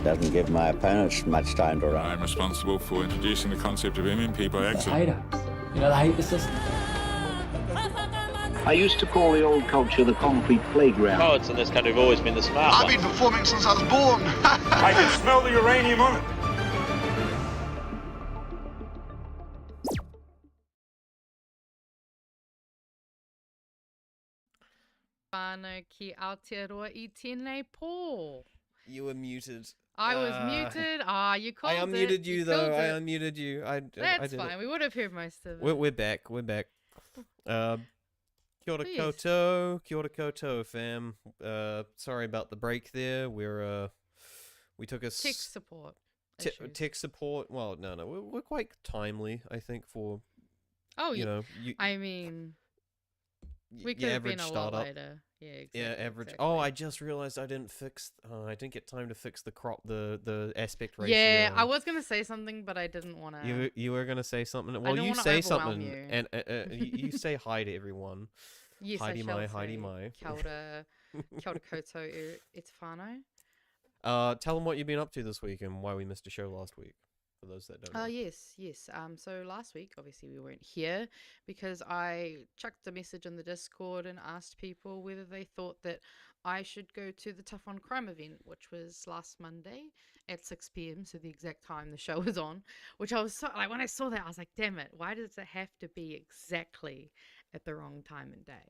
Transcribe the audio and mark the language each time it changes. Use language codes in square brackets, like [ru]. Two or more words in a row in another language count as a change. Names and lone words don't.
[en] Doesn't give my opponents much time to run. I'm responsible for introducing the concept of Indian people excellent. They hate us. You know, they hate the system. I used to call the old culture the concrete playground. Poets in this country have always been the smart ones. I've been performing since I was born. I can smell the uranium on it. [mi] Whānau ki Aotearoa I tēnei pō. [en] You were muted. I was muted. You called it. I unmuted you though. I unmuted you. That's fine. We would have heard most of it. We're back. We're back. [mi] Kia ora koutou. Kia ora koutou, [en] fam. Sorry about the break there. We took a tech support. Tech support. Well, no. We're quite timely, I think, for. Oh, you know. I mean, we could have been a lot later. Yeah, exactly. Yeah, average. Exactly. Oh, I just realized I didn't get time to fix the aspect ratio. Yeah, I was gonna say something, but I didn't want to. You were gonna say something. Well, you say something, and you say hi to everyone. Yes, Heidi I shall mai, say. [mi] Heidi mai. Kia ora koutou e te whānau. [en] Tell them what you've been up to this week and why we missed a show last week. For those that don't know. Yes. So last week, obviously, we weren't here because I chucked a message in the Discord and asked people whether they thought that I should go to the Tough on Crime event, which was last Monday at 6 p.m, so the exact time the show was on, which I was so, like, when I saw that, I was like, damn it, why does it have to be exactly at the wrong time and day?